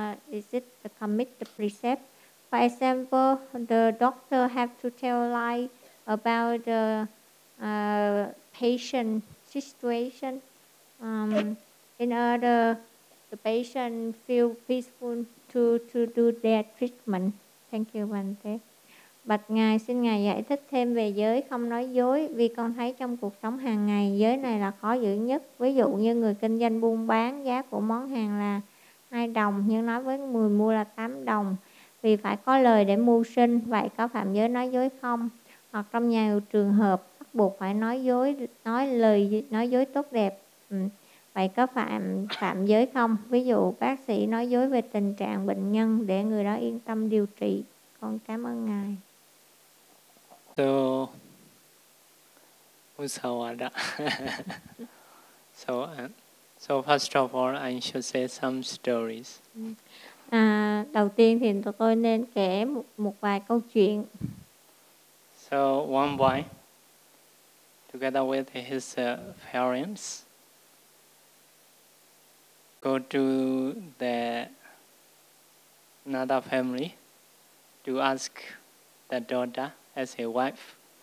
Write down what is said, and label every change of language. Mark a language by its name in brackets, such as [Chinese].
[English] Is it the commit the precept? For example, the doctor have to tell lie about the patient situation in order the patient feel peaceful to do their treatment. Thank you, Bante. [Vietnamese] Bạch Ngài, xin Ngài giải thích thêm về giới không nói dối, vì con thấy trong cuộc sống hàng ngày giới này là khó giữ nhất. Ví dụ như người kinh doanh buôn bán, giá của món hàng là 2 đồng nhưng nói với người mua là 8 đồng vì phải có lời để mưu sinh, vậy có phạm giới nói dối không? Hoặc trong nhiều trường hợp bắt buộc phải nói dối, nói dối tốt đẹp, vậy có phạm giới không? Ví dụ bác sĩ nói dối về tình trạng bệnh nhân để người đó yên tâm điều trị. Con cảm ơn Ngài. [English] So, Musawada. So first of all, I should say some stories. [Vietnamese] Đầu tiên thì tôi nên kể một vài câu chuyện. [English] So one boy, together with his parents, go to the another family to ask the daughter as a wife.